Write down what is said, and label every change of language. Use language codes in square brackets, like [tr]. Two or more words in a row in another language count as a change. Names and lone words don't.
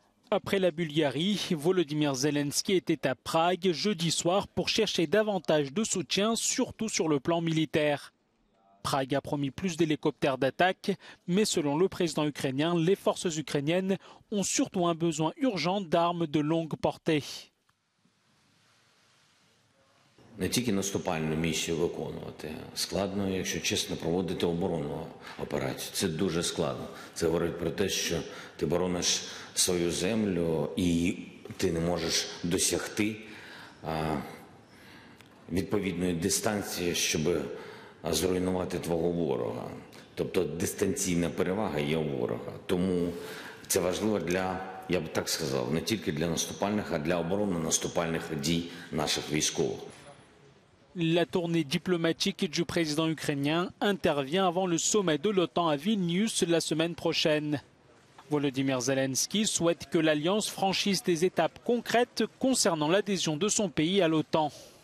[fr] Après la Bulgarie, Volodymyr Zelensky était à Prague jeudi soir pour chercher davantage de soutien, surtout sur le plan militaire. Prague a promis plus d'hélicoptères d'attaque, mais selon le président ukrainien, les forces ukrainiennes ont surtout un besoin urgent d'armes de longue portée. [uk] Не тільки наступальну місію виконувати. Складно, якщо чесно, проводити оборонну операцію. Це дуже складно. Це говорить про те, що ти борониш свою землю і ти не можеш досягти відповідної дистанції, щоб зруйнувати твого ворога. Тобто дистанційна перевага є у ворога. Тому це важливо для, я б так сказав, не тільки для наступальних, а для оборонно-наступальних дій наших військових. [fr] La tournée diplomatique du président ukrainien intervient avant le sommet de l'OTAN à Vilnius la semaine prochaine. Volodymyr Zelensky souhaite que l'Alliance franchisse des étapes concrètes concernant l'adhésion de son pays à l'OTAN.